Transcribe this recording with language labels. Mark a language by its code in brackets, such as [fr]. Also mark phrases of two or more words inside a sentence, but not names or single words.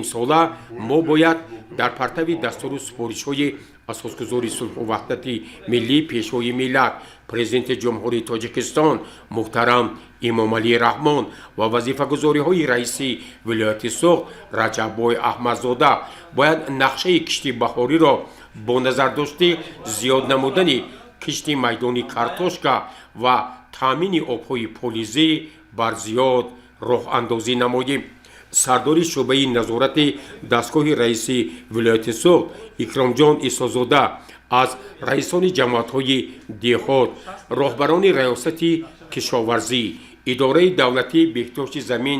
[tg] сол мо бояд дар партави дастур супоришҳои асосгузор сулҳ ва ваҳдати миллӣ пешвои миллат президенти ҷумҳурии Тоҷикистон муҳтарам Эмомалӣ Раҳмон ва вазифагузориҳои раиси вилояти Суғд Раҷабой Аҳмадзода бояд нақшаи киштии баҳориро бо назар дошта зиёд намудани киштии майдонии картошка ва таъмини обҳои полизӣ бар зиёд роҳ андозӣ намоем. сардори шӯъбаи назорати дастгоҳи раиси вилояти суғд икромҷон исозода аз раисони ҷамоатҳои деҳот, роҳбарони раёсати кишоварзӣ, идораи давлатии беҳтиёҷи замин